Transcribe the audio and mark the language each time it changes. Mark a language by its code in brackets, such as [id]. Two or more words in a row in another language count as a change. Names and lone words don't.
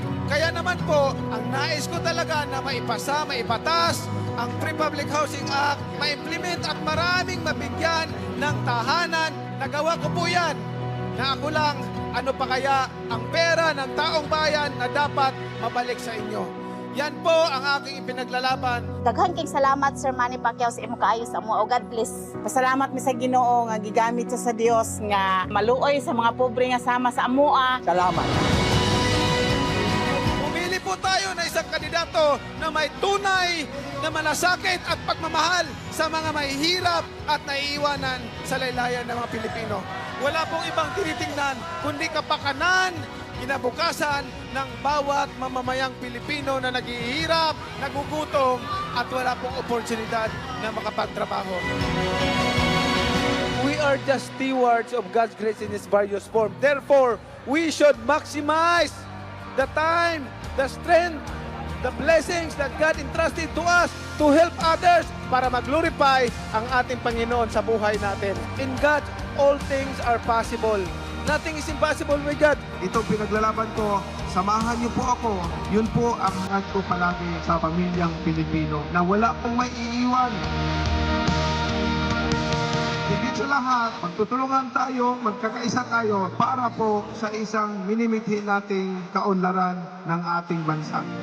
[tl] Kaya naman po, ang nais ko talaga na maipasa, maipatas ang Free Public Housing Act, ma-implement at maraming mabigyan ng tahanan. Nagawa ko po yan. Na ako lang, ano pa kaya ang pera ng taong bayan na dapat mabalik sa inyo. Yan po ang aking ipinaglalaban. [ceb] Daghan kay salamat Sir Manny Pacquiao sa imo kaayo sa amo. [en] O God bless. [ceb] Pasalamat mi sa Ginoo nga gigamit siya sa Dios nga maluoy sa mga pobre nga sama sa amoa. Salamat. [tl] Pumili po tayo na isang kandidato na may tunay na malasakit at pagmamahal sa mga mahihirap at naiiwanan sa laylayan ng mga Pilipino. Wala pong ibang tinitingnan kundi kapakanan, kinabukasan ng bawat mamamayang Pilipino na naghihirap, nagugutom at wala pong oportunidad na makapagtrabaho. [en] We are just stewards of God's grace in its various forms. Therefore, we should maximize the time, the strength, the blessings that God entrusted to us to help others [tl] para mag-glorify ang ating Panginoon sa buhay natin. [en] In God, all things are possible. Nothing is impossible with God. [tl] Itong pinaglalaban ko, samahan niyo po ako. Yun po ang hangad ko palagi sa pamilyang Pilipino na wala pong may iiwan. Higit sa lahat, magtutulungan tayo, magkakaisa tayo para po sa isang minimithi nating kaunlaran ng ating bansa.